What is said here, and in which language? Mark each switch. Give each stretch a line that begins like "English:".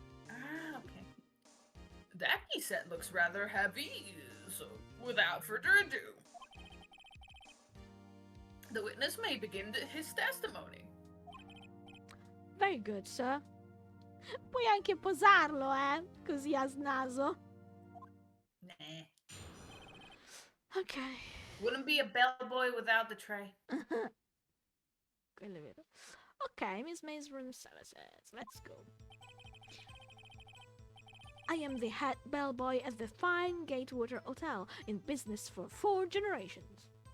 English: Ah, okay. That key set looks rather heavy, so without further ado, the witness may begin his testimony. Very good, sir.
Italian: Puoi anche posarlo, così a snaso.
English: Nah. Ok. Wouldn't be a bellboy without the tray.
Italian: Quello è vero.
English: Ok, Miss May's room services. Let's go. I am the head bellboy at the fine Gatewater Hotel, in business for 4 generations.